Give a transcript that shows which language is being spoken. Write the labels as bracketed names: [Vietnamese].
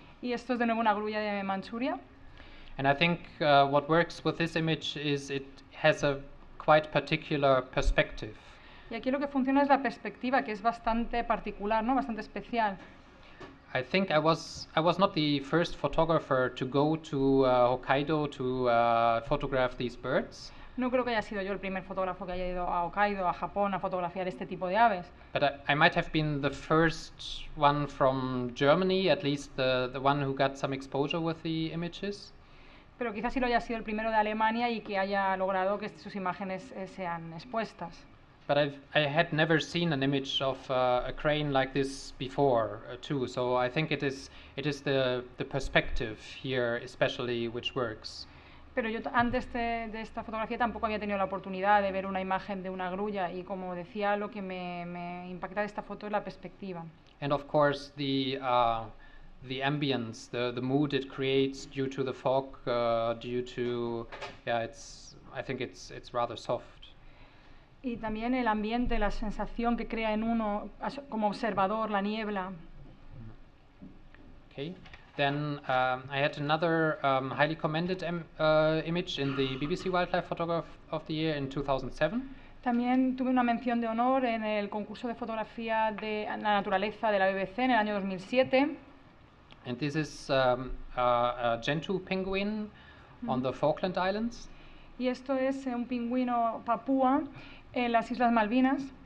[Spanish] Y esto es de nuevo una grulla de Manchuria. [English] And I think what works with this image is it has a quite particular perspective. [Spanish] Y aquí lo que funciona es la perspectiva, que es bastante particular, ¿no? Bastante especial. [English] I think I was not the first photographer to go to Hokkaido to photograph these birds. [Spanish] No creo que haya sido yo el primer fotógrafo que haya ido a Hokkaido, a Japón, a fotografiar este tipo de aves. [English] But I might have been the first one from Germany, at least the one who got some exposure with the images. [Spanish] Pero quizás sí lo haya sido el primero de Alemania y que haya logrado que sus imágenes sean expuestas. [English] But I had never seen an image of a crane like this before, too. So I think it is the perspective here, especially, which works. [Spanish] Pero yo antes de esta fotografía tampoco había tenido la oportunidad de ver una imagen de una grulla y, como decía, lo que me impacta de esta foto es la perspectiva. [English] And of course the the ambience, the mood it creates due to the fog, due to, yeah, I think it's rather soft. [Spanish] Y también el ambiente, la sensación que crea en uno como observador, la niebla. [English] Okay. Then I had another highly commended image in the BBC Wildlife Photograph of the Year in 2007. [Spanish] También tuve una mención de honor en el concurso de fotografía de la naturaleza de la BBC en el año 2007. [English] And this is a gentoo penguin on the Falkland Islands. [Spanish] Y esto es un pingüino papúa en las Islas Malvinas.